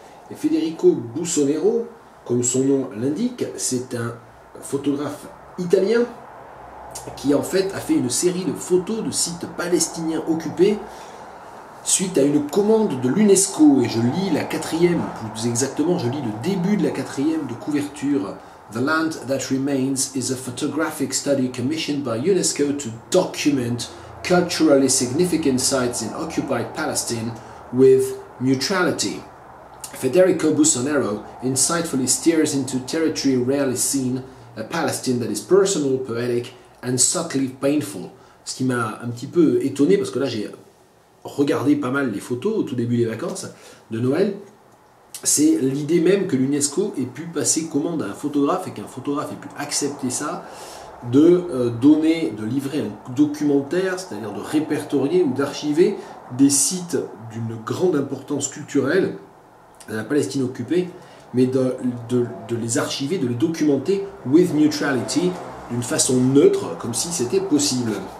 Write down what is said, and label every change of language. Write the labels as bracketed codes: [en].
[fr] Et Federico Bussonero, comme son nom l'indique, c'est un photographe italien qui en fait a fait une série de photos de sites palestiniens occupés suite à une commande de l'UNESCO. Et je lis la quatrième, plus exactement, je lis le début de la quatrième de couverture. [en] The Land That Remains is a photographic study commissioned by UNESCO to document culturally significant sites in occupied Palestine with neutrality. Federico Bussonero insightfully steers into territory rarely seen, a Palestine that is personal, poetic and subtly painful. [fr] Ce qui m'a un petit peu étonné, parce que là j'ai regardé pas mal les photos au tout début des vacances de Noël, c'est l'idée même que l'UNESCO ait pu passer commande à un photographe et qu'un photographe ait pu accepter ça, de livrer un documentaire, c'est-à-dire de répertorier ou d'archiver des sites d'une grande importance culturelle de la Palestine occupée, mais de les archiver, de les documenter [en] with neutrality, [fr] d'une façon neutre, comme si c'était possible.